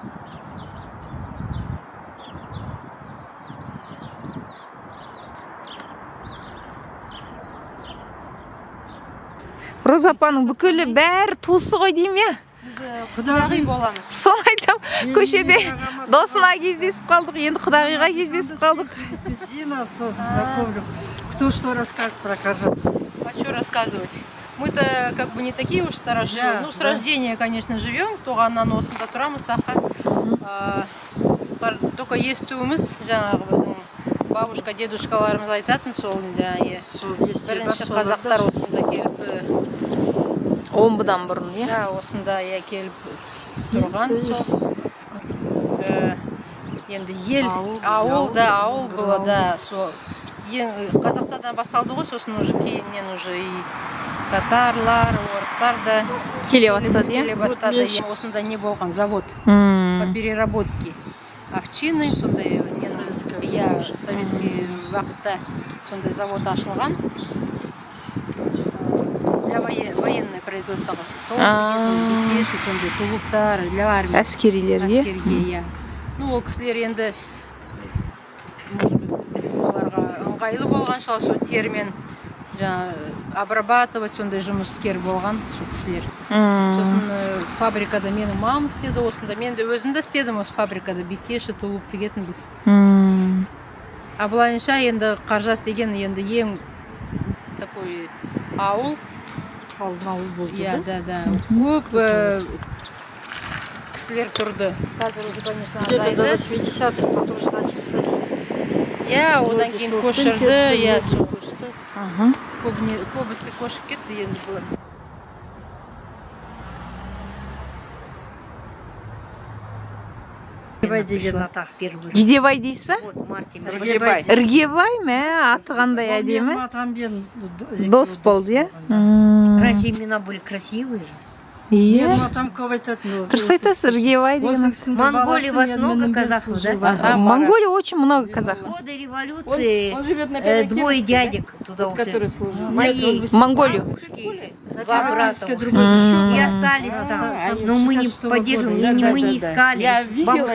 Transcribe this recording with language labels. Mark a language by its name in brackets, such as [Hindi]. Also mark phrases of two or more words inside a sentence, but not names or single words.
[Kazakh] Роза апаның бүкілі бәрі туысы ғой дейм, иә? Құдағи боламыз. Соны айтам, көшеде досына кездесіп қалдық, енді құдағиға кездесіп қалдық. [Russian] Зина, знакомлю. Кто что расскажет про Каржас? А что рассказывать? Мы-то как бы не такие уж старожилы. Ну, с рождения, конечно, живем. [Kazakh] Туғаннан осында тұрамыз, аха. Только естуіміз, жаңағы біздің бабушка, дедушкаларымыз айтатын сол, бірінші қазақтар осында келіп Омбыдан бұрын, иә? Да, осында келіп тұрған сол. Енді ел, ауыл [Russian] было, да, [Kazakh] сол. Қазақтардан басталды ғой, сосын уже кейіннен [Russian] уже и [Kazakh] татарлар, орыстар да келе бастады, иә? келе бастады. Осында не болған [Russian] завод по переработке овчины, [Kazakh] сондай советский уақытта сондай завод ашылған. [Russian] Для военное производство. [Kazakh] Бекеші, сондай тулуптар, [Russian] для армии. [Kazakh] Әскерилерге? Әскерге, иә. Ну, ол кісілер енді, [Russian] может быть, [Kazakh] оларға ыңғайлы болған шығар, сол термен обрабатывать, сондай жұмыскер болған сол кісілер. Сосын фабрикада менің мамам істеді, осында мен де өзім де істедім осы фабрикада, бекеші, тулуп тегетін біз. А былайынша енді Қаржас деген енді ең такой ауыл. Қалын ауыл болды, да? Да. Көп кісілер тұрды. Қазір [Russian] уже, конечно, [Kazakh] азайды. [Russian] Где-то до 80-х, потом же начали сносить. [Kazakh] Я одан кейін көшірді, я сол. Көбісі көшіп кетті енді бұл. Жидебай деген ата. Жидебай дейсіз ба? Іргебай ма? Аты қандай әдемі? Дос болды, иә? [Russian] Раньше имена были красивые же. [Kazakh] Иә. көп айтатын. Дұрыс айтасыз, Іргебай деген. [Russian] В Монголии у вас много казахов, да? В Монголии очень много казахов. В годы революции двое дядек туда ушли. Моей. В Монголию. Два брата и остались там. Но мы не поддерживаем, мы не искали.